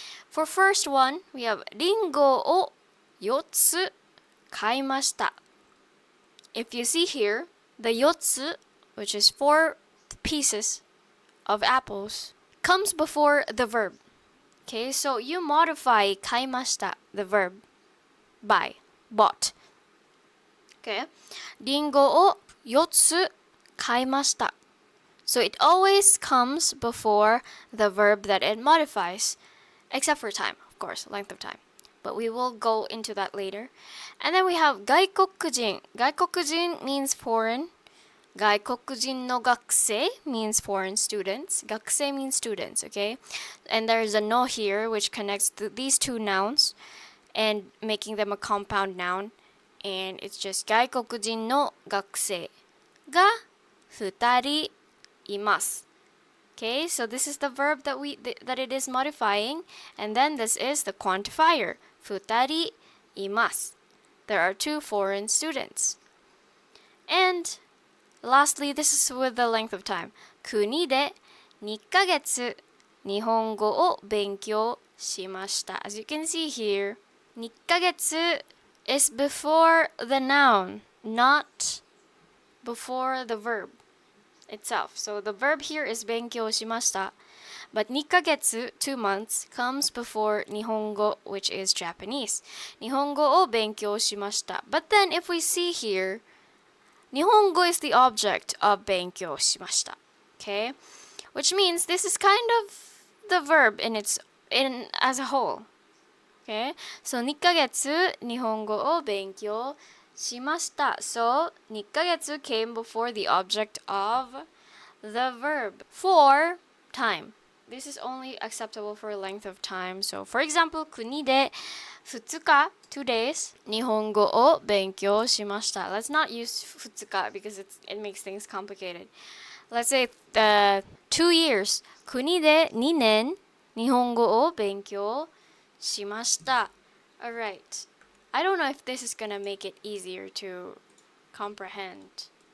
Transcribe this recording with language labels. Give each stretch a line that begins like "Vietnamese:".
English: For first one, we have
Japanese: リンゴを4つ買いました.
English: If you see here, the 4つ, which is 4 pieces of apples, comes before the verb. Okay, so you modify 買いました, the verb, buy, bought. Okay,
Japanese: リンゴを4つ買いました.
English: So it always comes before the verb that it modifies, except for time, of course, length of time. But we will go into that later. And then we have 外国人. 外国人 means foreign. 外国人の学生 means foreign students. 学生 means students, okay? And there's a no here which connects these two nouns and making them a compound noun. And it's just
Japanese: 外国人の学生が2人います.
English: Okay, so this is the verb that it is modifying, and then this is the quantifier.
Japanese: 2人います.
English: There are 2 foreign students. And lastly, this is with the length of time.
Japanese: 国で2ヶ月日本語を勉強しました.
English: As you can see here, 2ヶ月 is before the noun, not before the verb itself. So the verb here is 勉強しました. But 2ヶ月, 2 months, comes before Nihongo, which is Japanese.
Japanese: 日本語を勉強しました.
English: But then if we see here, Nihongo is the object of 勉強しました. Okay? Which means this is kind of the verb as a whole. Okay? So
Japanese: 2ヶ月日本語を勉強しました.
English: So 2ヶ月 came before the object of the verb. For time. This is only acceptable for length of time. So for example,
Japanese: 国で2日
English: 2 days
Japanese: 日本語を勉強しました.
English: Let's not use 2日 because it makes things complicated. Let's say 2 years
Japanese: 国で2年日本語を勉強しました.
English: Alright. I don't know if this is gonna make it easier to comprehend.